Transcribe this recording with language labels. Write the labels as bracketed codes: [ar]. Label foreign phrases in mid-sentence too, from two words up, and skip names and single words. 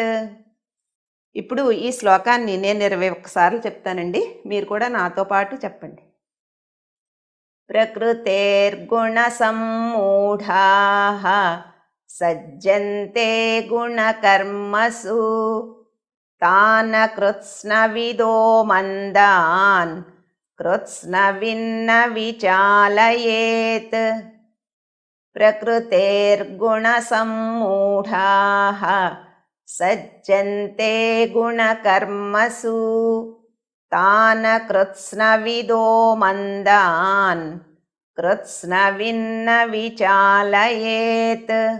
[te] ఇప్పుడు ఈ శ్లోకాన్ని నేను 21 సార్లు చెప్తానండి. మీరు కూడా నాతో పాటు చెప్పండి. [sa] ప్రకృతేర్గుణసమ్మూఢాః సజ్జంతే గుణకర్మసు तान् कृत्स्नविदो मन्दान् कृत्स्नविन्न विचालयेत् प्रकृतेर्गुणसम्मूढाः सज्जन्ते गुणकर्मसु तान् कृत्स्नविदो मन्दान् कृत्स्नविन्न विचालयेत्